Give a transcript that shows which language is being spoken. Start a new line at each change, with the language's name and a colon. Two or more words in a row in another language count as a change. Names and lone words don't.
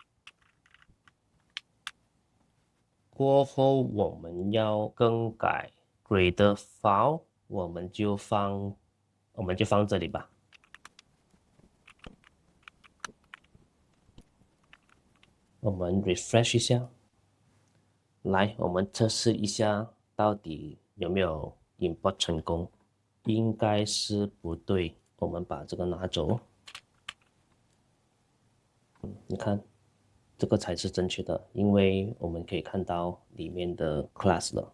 Chinese: 过後我們要更改 Gradle file， 我們就放這裡吧。我們 refresh 一下，來，我們測試一下到底有沒有 import 成功，應該是不對。我們把這個拿走，你看，這個才是正確的，因為我們可以看到裡面的 class 了。